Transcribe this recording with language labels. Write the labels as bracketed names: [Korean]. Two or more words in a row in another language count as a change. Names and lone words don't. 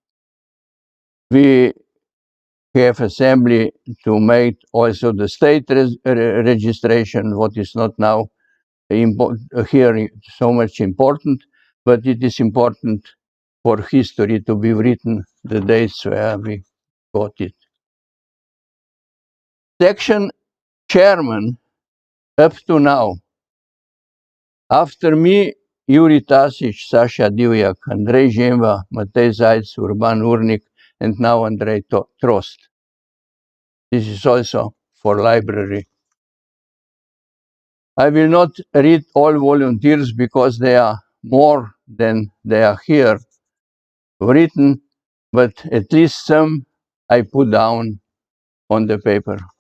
[English] We have assembly to make also the state registration, what is not now here so much important. but it is important for history to be written the dates where we got it. Section chairman up to now, after me, Juri Tasic, Sasha Divjak, Andrej Žemva, Matej Zajc, Urban Urnik, and now Andrej Trost. This is also for library. I will not read all volunteers because they are more than they are here written, but at least some I put down on the paper.